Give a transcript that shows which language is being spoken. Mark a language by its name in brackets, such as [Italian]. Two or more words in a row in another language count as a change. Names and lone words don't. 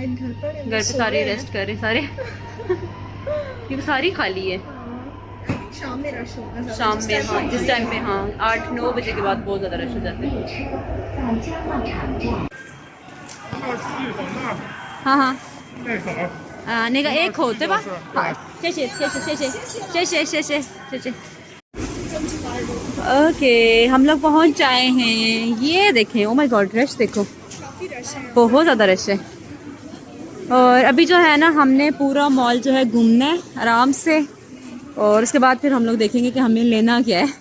[Hindi] शायद घर पर है, घर पे सो सारे रहे रेस्ट कर रहे हैं सारे। क्योंकि सारी खाली है। [English] I think [Hindi] शाम में रश होगा ज्यादा शाम जिस में, टाइम हाँ, पे जिस टाइम पे, हाँ, 8-9 बजे के बाद बहुत ज्यादा रश हो जाते हैं। हाँ हाँ। [Chinese] 那个 A 口对吧？好，谢谢谢谢谢谢谢谢谢谢谢谢。 [Hindi] ओके, हम लोग पहुंच जाए हैं। ये देखें, [English] oh my god, [Hindi] रश देखो, काफी रश है। बहुत ज़्यादा रश है। और अभी जो है ना, हमने पूरा मॉल जो है घूमना है आराम से। और उसके बाद फिर हम लोग देखेंगे कि हमें लेना क्या है।